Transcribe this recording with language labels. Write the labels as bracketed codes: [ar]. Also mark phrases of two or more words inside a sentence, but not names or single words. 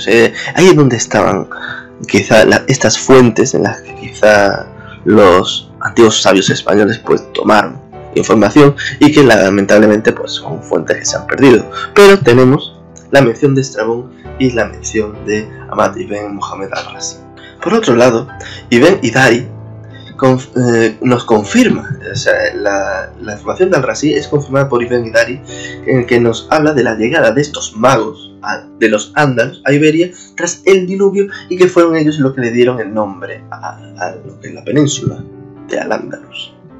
[es] Ahí es donde estaban quizá estas fuentes en las que quizá los antiguos sabios españoles pues tomaron información y que lamentablemente pues son fuentes que se han perdido. Pero tenemos la mención de Estrabón y la mención de Ahmad ibn Muhammad al-Razi. Por otro lado, Ibn Hidari nos confirma, o sea, la información de al-Razi es confirmada por Ibn Hidari, en el que nos habla de la llegada de estos magos de los ándalos a Iberia tras el diluvio y que fueron ellos los que le dieron el nombre a la península de Al-Ándalus.